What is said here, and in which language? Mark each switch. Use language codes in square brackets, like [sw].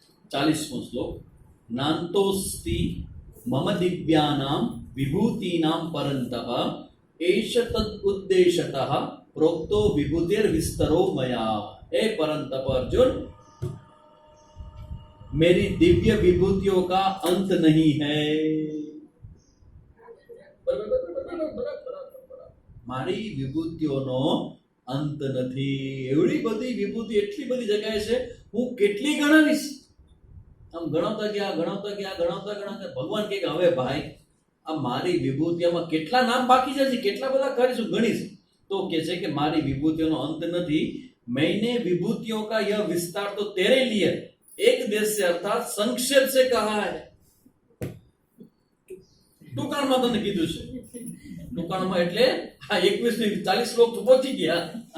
[sa] 40મો શ્લોક. નાંતોસ્તિ મમ દિવ્યાનામ વિભૂતિનામ પરંતઃ એષ તદ ઉદ્દેશતઃ પ્રોક્તો વિભૂતિર વિસ્તરો મયા. [hi] हे परंतप अर्जुन, मेरी दिव्य विभूतियों का अंत नहीं है. [gu] મારી વિભૂતિઓનો અંત નથી. એવડી બધી વિભૂતિ એટલી બધી જગ્યાએ છે, હું કેટલી ગણાવીશ. આમ ગણાવતા ગયા ભગવાન કહે કે હવે ભાઈ આ મારી વિભૂતિઓમાં કેટલા નામ બાકી છે, કેટલા બધા કરીશું ગણીશ. તો કે છે કે મારી વિભૂતિઓનો અંત નથી. [hi] मैंने विभूतियों का यह विस्तार तो तेरे लिए एक देश से अर्थात संक्षेप से कहा है. [gu] ટૂંકાણમાં તને કીધું છે. ટૂંકાણમાં એટલે આ 21 થી 40 શ્લોક તો પહોંચી ગયા.